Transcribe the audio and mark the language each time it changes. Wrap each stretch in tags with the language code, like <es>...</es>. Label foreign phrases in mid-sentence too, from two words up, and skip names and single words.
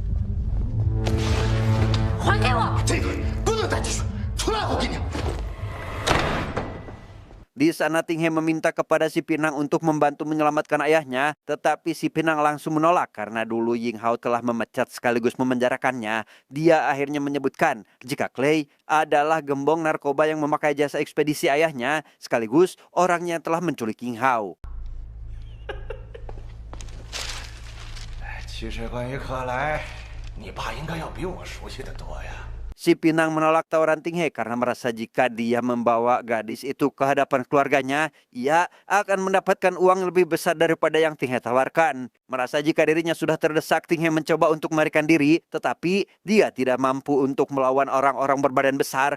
<id>Di sana Ting He meminta kepada Si Pinang untuk membantu menyelamatkan ayahnya, tetapi Si Pinang langsung menolak karena dulu Ying Hao telah memecat sekaligus memenjarakannya. Dia akhirnya menyebutkan jika Clay adalah gembong narkoba yang memakai jasa ekspedisi ayahnya, sekaligus orang yang telah menculik Ying Hao.</id> <zh>其实关于克莱，你爸应该要比我熟悉的多呀。</zh> <id>Si Pinang menolak tawaran Ting He karena merasa jika dia membawa gadis itu ke hadapan keluarganya, ia akan mendapatkan uang lebih besar daripada yang Ting He tawarkan. Merasa jika dirinya sudah terdesak, Ting He mencoba untuk melarikan diri, tetapi dia tidak mampu untuk melawan orang-orang berbadan besar.</id>